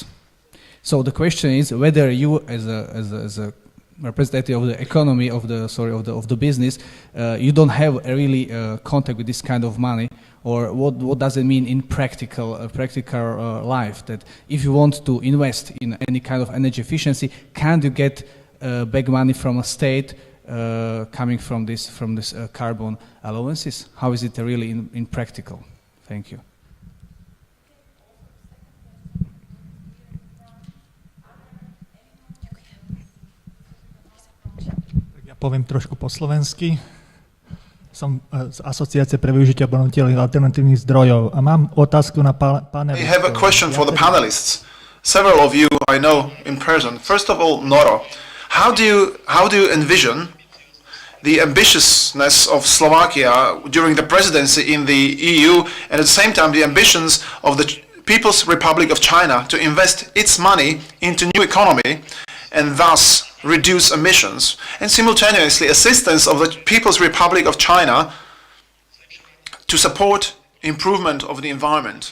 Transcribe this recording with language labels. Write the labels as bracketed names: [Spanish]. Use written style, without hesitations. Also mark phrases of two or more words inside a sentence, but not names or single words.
[English] So the question is whether you, as a representative of the economy of the business, you don't have a really contact with this kind of money, or what does it mean in practical life? That if you want to invest in any kind of energy efficiency, can you get back money from a state coming from this carbon allowances? How is it really in practical? Thank you. [Slovak] Poviem trošku po slovensky. Som z Asociácie pre využitie obnoviteľných alternatívnych zdrojov a mám otázku na panelistov. [English] I have a question for the panelists. Several of you I know in person. First of all, Noro, how do you envision the ambitiousness of Slovakia during the presidency in the EU, and at the same time the ambitions of the People's Republic of China to invest its money into new economy and thus reduce emissions, and simultaneously assistance of the People's Republic of China to support improvement of the environment?